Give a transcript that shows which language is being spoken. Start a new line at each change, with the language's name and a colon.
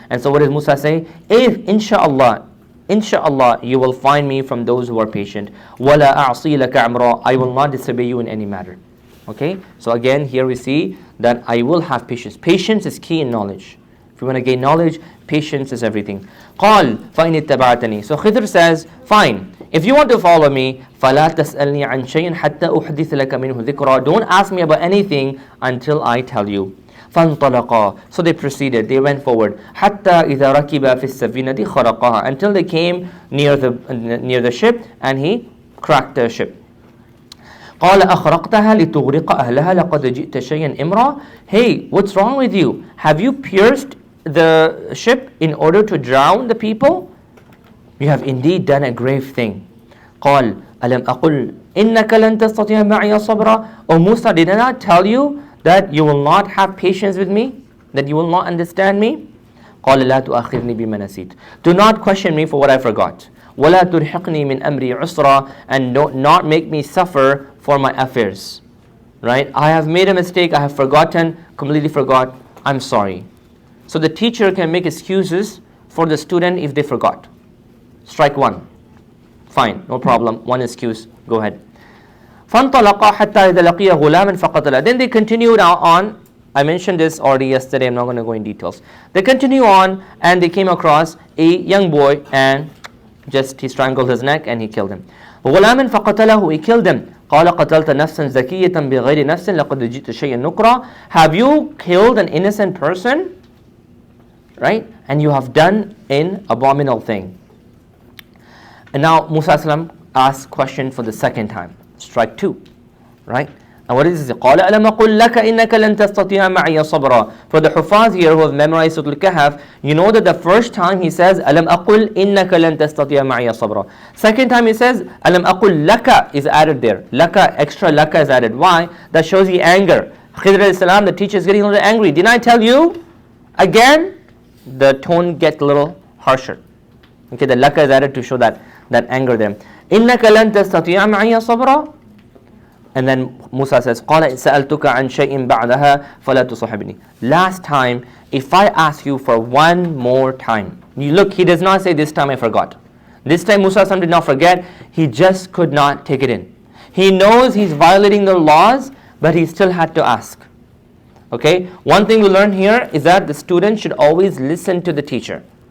English: And so what does Musa say? If, inshallah, you will find me from those who are patient.
Arabic: وَلَا أَعْصِي لَكَ عَمْرًا.
English: I will not disobey you in any matter. Okay? So again, here we see that I will have patience. Patience is key in knowledge. If you want to gain knowledge, patience is everything.
Arabic: قَالْ فَإِنِ اتَّبَعْتَنِي.
English: So Khidr says, fine. If you want to follow me,
Arabic: فَلَا تَسْأَلْنِي عَنْ شَيْءٍ حَتَّى أُحْدِثَ لَكَ مِنْهُ ذِكْرًا.
English: Don't ask me about anything until I tell you.
Arabic: فَانْطَلَقَا.
English: So they proceeded, they went forward.
Arabic: حَتَّى إِذَا رَكِبَا فِي السَّفِينَةِ خَرَقَهَا.
English: Until they came near the ship, and he cracked the ship.
Arabic: قَالَ أَخْرَقْتَهَا لِتُغْرِقَ أَهْلَهَا لَقَدْ جِئْتَ شَيْئًا إِمْرًا.
English: Hey, what's wrong with you? Have you pierced the ship in order to drown the people? You have indeed done a grave thing.
Arabic: قال ألم أقل إنك لن تستطيع معي صبرا.
English: O Musa, did I not tell you that you will not have patience with me? That you will not understand me?
Arabic: قال لا تؤاخذني بما نسيت.
English: Do not question me for what I forgot.
Arabic: ولا ترهقني من أمري عسرا.
English: And not make me suffer for my affairs. Right? I have made a mistake. I have forgotten, completely forgot. I'm sorry. So the teacher can make excuses for the student if they forgot. Strike one. Fine, no problem. One excuse. Go ahead.
Arabic: فَانْطَلَقَا حَتَّى إِذَا لَقِيَ غُلَامًا فَقَتَلَهُ.
English: Then they continued on. I mentioned this already yesterday. I'm not going to go in details. They continue on and they came across a young boy and he strangled his neck and he killed him.
Arabic: غُلَامًا فَقَتَلَهُ.
English: He killed him.
Arabic: قال قتلت نفسا زكية بغير نفس لقد جئت شيئا نكرا.
English: Have you killed an innocent person? Right? And you have done an abominable thing. And now Musa ﷺ asks question for the second time. Strike two. Right? And what is this?
Arabic: قال ألم أقل لك إنك لن تستطيع معي صبرا.
English: For the Hufaz here who have memorized Surah Al-Kahf, you know that the first time he says
Arabic: ألم أقل إنك لن تستطيع معي صبرا.
English: Second time he says
Arabic: ألم أقل لك
English: is added there. Laka, extra laka is added. Why? That shows the anger. Khidr alayhi salam, the teacher is getting a little angry. Didn't I tell you? Again, the tone gets a little harsher. Okay, the laka is added to show that anger there.
Arabic: إنك لن تستطيع معي صبرا.
English: And then Musa says,
Arabic: قَالَ سَأَلْتُكَ عَنْ شَيْءٍ بَعْدَهَا فَلَا تُصَحِبْنِي.
English: Last time, if I ask you for one more time. You look, he does not say, this time I forgot. This time Musa did not forget. He just could not take it in. He knows he's violating the laws, but he still had to ask. Okay? One thing we learn here is that the student should always listen to the teacher.